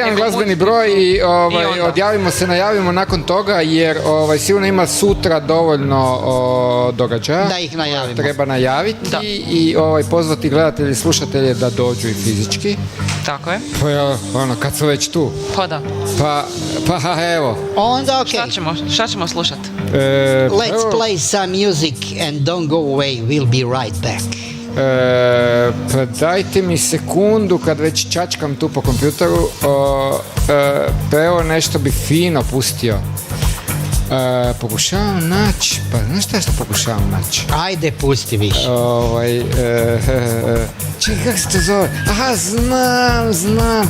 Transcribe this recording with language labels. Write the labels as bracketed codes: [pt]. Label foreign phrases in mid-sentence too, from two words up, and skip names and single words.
[hr] jedan glazbeni broj i odjavimo se, najavimo nakon toga jer sigurno ima sutra dovoljno događaja. Da ih najavimo. Treba najaviti i pozvati gledatelje i slušatelje da dođu i fizički. Tako je. Pa ono, kad su već tu. Pa da. Pa evo. Onda ok. Šta ćemo slušati? [en] Let's play some music and don't go away, we'll be right back. [hr] Pa dajte mi sekundu kad već čačkam tu po kompjuteru, pa evo nešto bi fino pustio. Pokušavam naći, pa znaš šta pokušavam naći? Ajde, pusti više. Čekaj, kako se to zove? Aha, znam.